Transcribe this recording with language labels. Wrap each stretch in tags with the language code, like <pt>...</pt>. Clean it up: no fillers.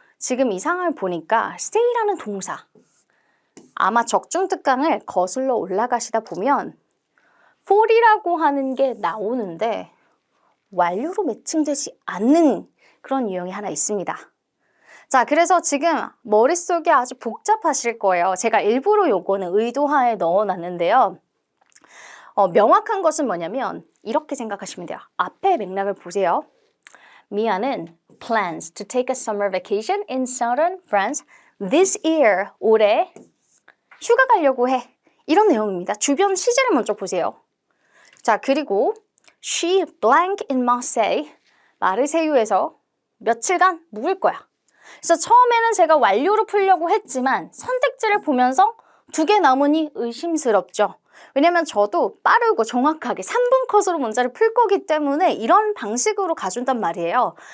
<ko>지금 이 상황을 보니까 stay라는 동사 아마 적중특강을 거슬러 올라가시다 보면 for이라고 하는 게 나오는데 완료로 매칭되지 않는 그런 유형이 하나 있습니다. 자, 그래서 지금 머릿속이 아주 복잡하실 거예요. 제가 일부러 요거는 의도하에 넣어놨는데요. 명확한 것은 뭐냐면 이렇게 생각하시면 돼요. 앞에 맥락을 보세요.</ko> <en>미아는 plans to take a summer vacation in southern France this year.</en> <ko>올해 휴가 가려고 해. 이런 내용입니다. 주변 시제를 먼저 보세요. 자, 그리고</ko> <en>she blank in Marseille.</en> <ko>마르세유에서 며칠간 묵을 거야. 그래서 처음에는 제가 완료로 풀려고 했지만 선택지를 보면서 2개 남으니 의심스럽죠. 왜냐면 저도 빠르고 정확하게 3분 컷으로 문제를 풀 거기 때문에 이런 방식으로 가준단 말이에요.</ko>